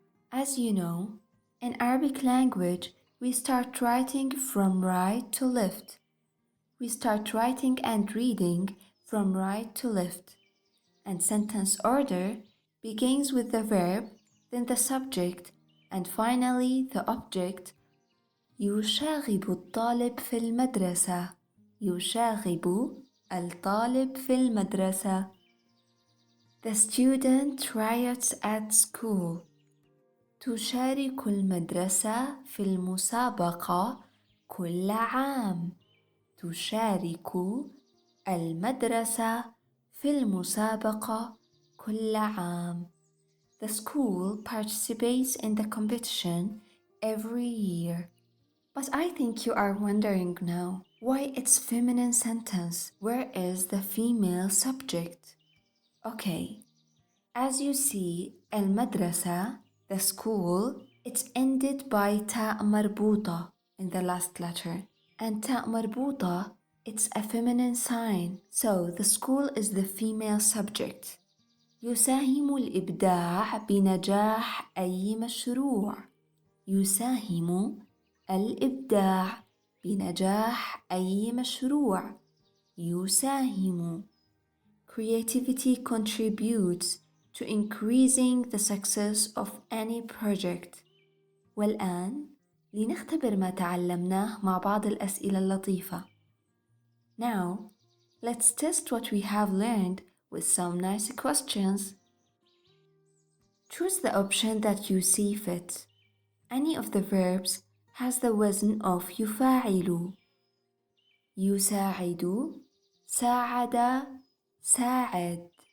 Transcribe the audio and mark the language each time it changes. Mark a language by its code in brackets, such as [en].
[en] As you know, in Arabic language, we start writing from right to left. We start writing and reading from right to left. And sentence order begins with the verb, then the subject, and finally the object [ar] يشاغب الطالب في المدرسة. يشاغب الطالب في المدرسة. [en] The student riots at school. [ar] تشارك المدرسة في المسابقة كل عام. تشارك المدرسة في المسابقة كل عام. [en] The school participates in the competition every year. But I think you are wondering now, why it's feminine sentence? Where is the female subject? Okay, as you see, المدرسة, the school, it's ended by تاء مربوطة in the last letter. And تاء مربوطة, it's a feminine sign. So the school is the female subject. [ar] يساهم الإبداع بنجاح أي مشروع. يساهم الإبداع بنجاح أي مشروع. يساهم. [en] Creativity contributes to increasing the success of any project. [ar] والآن لنختبر ما تعلمناه مع بعض الأسئلة اللطيفة. [en] Now, let's test what we have learned with some nice questions. Choose the option that you see fit. Any of the verbs has the وزن of يفاعل. [ar] يساعد، ساعد، ساعد.